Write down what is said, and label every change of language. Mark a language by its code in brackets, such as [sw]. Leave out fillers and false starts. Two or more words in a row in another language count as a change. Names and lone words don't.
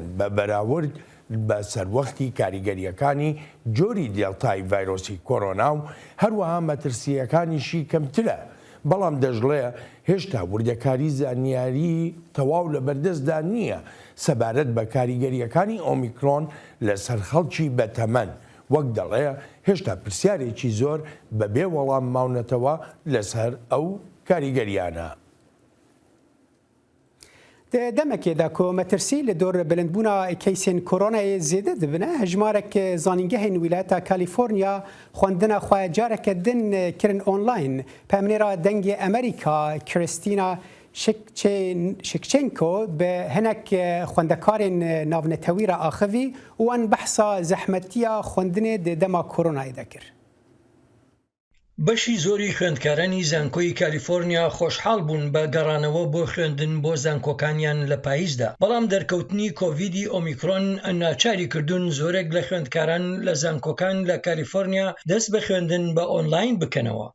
[ckb] بە بەراورد بە سەروەختی کاریگەریەکانی جۆری دێڵتای ڤایرۆسی کۆرۆنا و هەروەها مەترسیەکانیشی کەمترە، بەڵام دەژڵێ هێشتا وردەکاری زانیاری تەواو لە بەردەستدا نییە سەبارەت بە کاریگەریەکانی ئۆمیکرۆن لەسەر خەڵکی بەتەمەن، وەک دەڵێ هێشتا پرسیارێکی زۆر بەبێ وەڵام ماونەتەوە لەسەر ئەو کاریگەریانە. [ku] دەمەکێدا کۆمەترسی لە دۆر بلندبوونا کەیسên کۆرۆنایê زێدە dibine hejmarek zanîngehên wîlayeta Kalîforniya xwendina xwe careke din kirin online. Pemnêra dengê Amerîka Kristina Shevchenko bi hinek xwendekarên navnetewî re axivî û an behsa zehmetiya xwendinê di dema koronayê de kir. [ckb] بەشی زۆری خوێندکارانی زانکۆی کالیفۆرنیا خۆشحاڵ بوون بە گەڕانەوە بۆ خوێندن بۆ زانکۆکانیان لە پاییزدا، بەڵام دەرکەوتنی کۆڤیدی ئۆمیکرۆن ناچاری کردوون زۆرێک لە خوێندکاران لە زانکۆکان لە کالیفۆرنیا دەست بە خوێندن بە ئۆنلاین بکەنەوە.